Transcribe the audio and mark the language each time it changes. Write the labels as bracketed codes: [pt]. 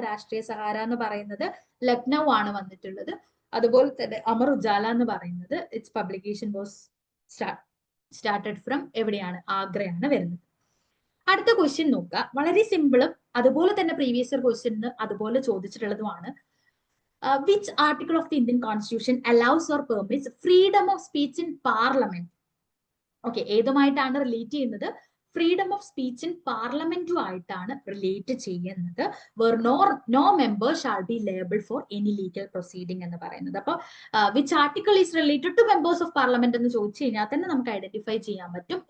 [ml] രാഷ്ട്രീയ സഹാര എന്ന് പറയുന്നത് ലക്നൗ ആണ് വന്നിട്ടുള്ളത്. അതുപോലെ തന്നെ അമർ ഉജാല എന്ന് പറയുന്നത് [en] its publication was started from [ml] എവിടെയാണ്? ആഗ്രയാണ് വരുന്നത്. അടുത്ത ക്വസ്റ്റ്യൻ നോക്കുക. വളരെ സിമ്പിളും അതുപോലെ തന്നെ പ്രീവിയസ് ഇയർ ക്വസ്റ്റ്യൻ അതുപോലെ ചോദിച്ചിട്ടുള്ളതുമാണ്. [en] Which article of the Indian Constitution allows or permits freedom of speech in Parliament? [ml] Okay, ഏതുമായിട്ടാണ് relate ചെയ്യുന്നത്? Freedom of speech in പാർലമെന്റുമായിട്ടാണ് relate ചെയ്യുന്നത്. [en] no member shall be liable for any legal proceeding [ml] എന്ന് പറയുന്നത്. അപ്പോൾ [en] which article is related to members of parliament [ml] എന്ന് ചോദിച്ചു കഴിഞ്ഞാൽ തന്നെ നമുക്ക് ഐഡന്റിഫൈ ചെയ്യാൻ പറ്റും.